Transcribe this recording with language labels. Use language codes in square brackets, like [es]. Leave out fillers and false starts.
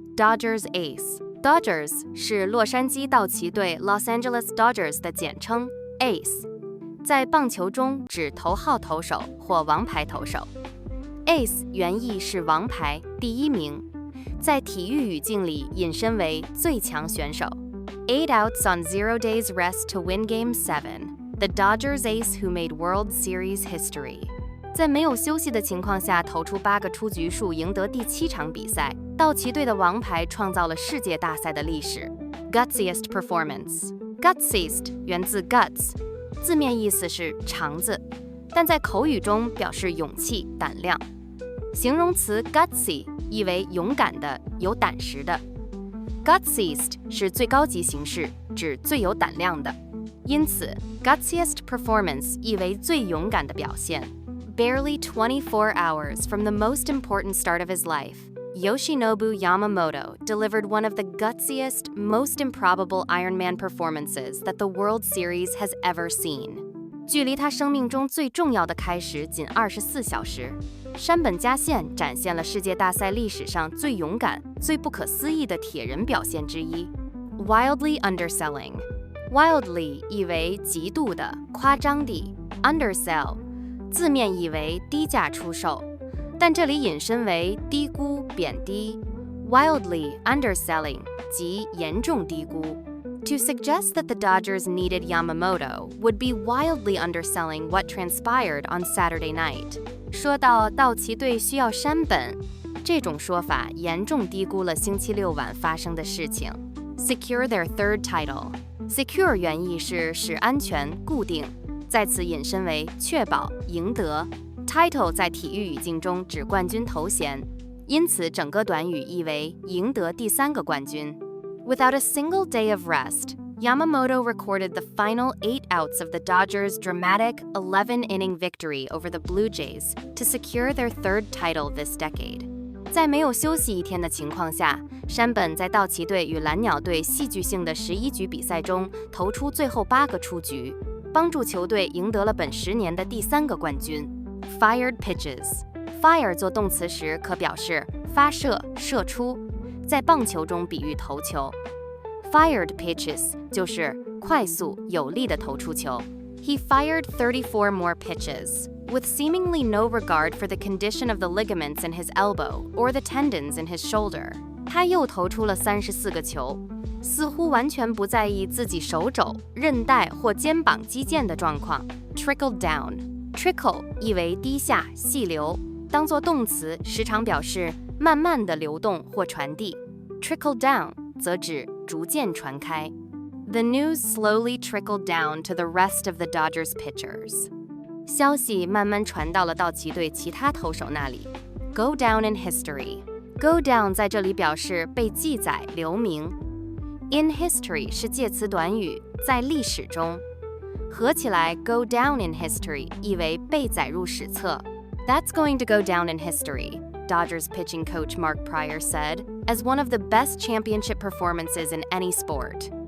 [en] Dodgers Ace。 [zh] Dodgers 是洛杉矶道奇队 Los Angeles Dodgers 的简称 Ace， 在棒球中指头号投手或王牌投手。 Ace 原意是王牌、第一名，在体育语境里引申为最强选手。 [en] 8 outs on 0 days rest to win Game 7. The Dodgers ace who made World Series history. [zh] 在没有休息的情况下投出8个出局数，赢得第7场比赛。道奇队的王牌创造了世界大赛的历史。 [en] gutsiest performance。 [zh] gutsiest 源自 guts， 字面意思是肠子，但在口语中表示勇气、胆量。形容词 gutsy 意为勇敢的、有胆识的。 gutsiest 是最高级形式，指最有胆量的。因此 [en] gutsiest performance [zh] 意为最勇敢的表现。 [en] Barely 24 hours from the most important start of his life, Yoshinobu Yamamoto delivered one of the gutsiest, most improbable Ironman performances that the World Series has ever seen. [zh] 距离他生命中最重要的开始仅24小时，山本加宪展现了世界大赛历史上最勇敢、最不可思议的铁人表现之一。 [en] Wildly underselling。 [zh] Wildly 意为极度的、夸张地 ，undersell 字面意为低价出售，但这里引申为低估、贬低。 [en] Wildly underselling [zh] 即严重低估。 [en] To suggest that the Dodgers needed Yamamoto would be wildly underselling what transpired on Saturday night. [zh] 说到道奇队需要山本，这种说法严重低估了星期六晚发生的事情。 [en] Secure their third title。 [zh] Secure 原意是使安全、固定，在此引申为确保、赢得。 Title 在体育语境中指冠军头衔，因此整个短语意为赢得第3个冠军。 [en] Without a single day of rest, Yamamoto recorded the final 8 outs of the Dodgers' dramatic 11-inning victory over the Blue Jays to secure their third title this decade. [zh] 在没有休息一天的情况下，山本在道奇队与蓝鸟队戏剧性的11局比赛中投出最后8个出局，帮助球队赢得了本10年的第3个冠军。 [en] Fired pitches。 [zh] Fire 做动词时可表示发射、射出，在棒球中比喻投球。 [en] Fired pitches [zh] 就是快速、有力地投出球。 [en] He fired 34 more pitches, with seemingly no regard for the condition of the ligaments in his elbow or the tendons in his shoulder. [zh] 他又投出了34个球，似乎完全不在意自己手肘、韧带或肩膀肌腱的状况。 [en] Trickled down。 [zh] Trickle 意为滴下、细流，当作动词时常表示慢慢的流动或传递。 [en] Trickle down [zh] 则指逐渐传开。 [en] The news slowly trickled down to the rest of the Dodgers pitchers. [zh] 消息慢慢传到了道奇队其他投手那里。 [en] Go down in history。 Go down [zh] 在这里表示被记载、留名。 [en] In history [zh] 是介词短语，在历史中。合起来 [en] go down in history [zh] 意为被载入史册。 [en] That's going to go down in history, Dodgers pitching coach Mark Prior said, as one of the best championship performances in any sport.